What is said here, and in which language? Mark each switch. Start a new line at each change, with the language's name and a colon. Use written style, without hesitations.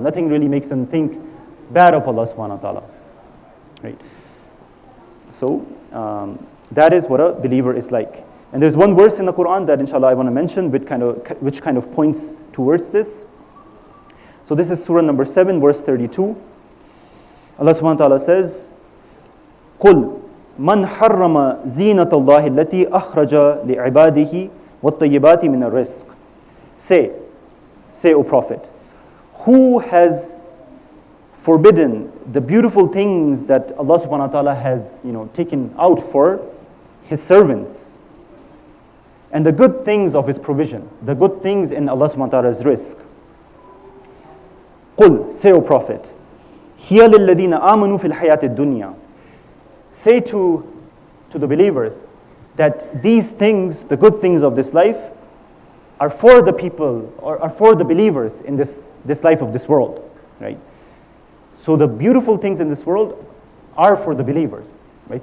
English: Nothing really makes them think bad of Allah subhanahu wa ta'ala. Right? So that is what a believer is like. And there's one verse in the Quran that inshallah I want to mention which kind of points towards this. So this is Surah number 7, verse 32. Allah subhanahu wa ta'ala says,
Arabic: قُلْ مَنْ حَرَّمَ زِينَةَ اللَّهِ الَّتِي أَخْرَجَ لِعِبَادِهِ وَالطَّيِّبَاتِ مِنَ الرِّزْقِ.
English: Say, O Prophet, who has forbidden the beautiful things that Allah subhanahu wa ta'ala has taken out for His servants, and the good things of His provision, the good things in Allah subhanahu wa ta'ala's rizq.
Arabic: قُلْ,
English: say, O Prophet,
Arabic: هِيَ لِلَّذِينَ آمَنُوا فِي الْحَيَاةِ الدُّنْيَا.
English: Say to the believers that these things, the good things of this life, are for the people, or are for the believers in this life of this world, right? So the beautiful things in this world are for the believers, right?